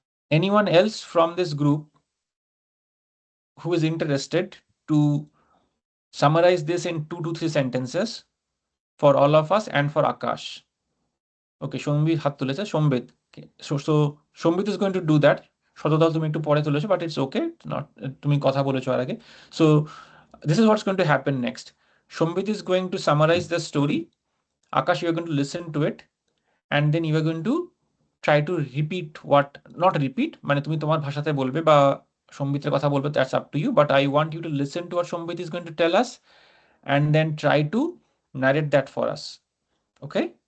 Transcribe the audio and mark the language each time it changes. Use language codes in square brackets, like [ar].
[en] Anyone else from this group who is interested to summarize this in 2 to 3 sentences for all of us and for Akash? Okay, Shombit [bn] হাত তুলেছে, [en] Shombit. So Shombit is going to do that. [bn] শতদল তুমি একটু পরে তুলেছো, [en] but it's okay. Not [bn] তুমি কথা বলেছো আর আগে. [en] So this is what's going to happen next. Shombit is going to summarize the story. Akash, you are going to listen to it, and then you are going to try to repeat what, not repeat, [bn] মানে তুমি তোমার ভাষাতে বলবে বা সম্বিতের কথা বলবে, [en] that's up to you, but I want you to listen to what Shombit is going to tell us and then try to narrate that for us. Okay?